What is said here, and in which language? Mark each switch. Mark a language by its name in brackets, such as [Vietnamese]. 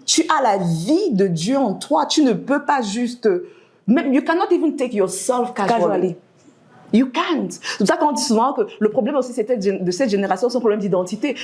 [French] Tu as la vie de Dieu en toi. Tu ne peux pas juste... [English] You cannot even take yourself casually. You can't. [French] C'est pour ça qu'on dit souvent que le problème aussi de cette génération, c'est un problème d'identité.